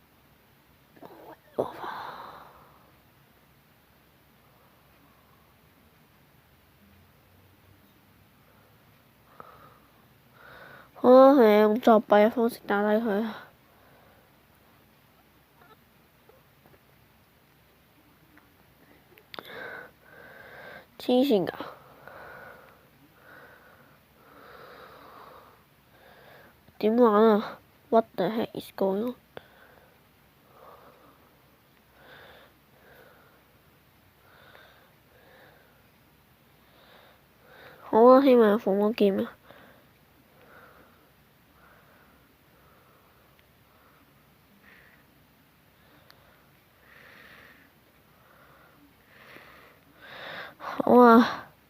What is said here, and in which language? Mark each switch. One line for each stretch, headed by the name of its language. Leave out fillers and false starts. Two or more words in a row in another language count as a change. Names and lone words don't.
Cantonese: 好啦，係用作弊嘅方式打低佢啊！黐線㗎！點玩啊 ？
English: What the heck is going on？
Cantonese: 好啊，希望有鳳凰劍啊！好啊！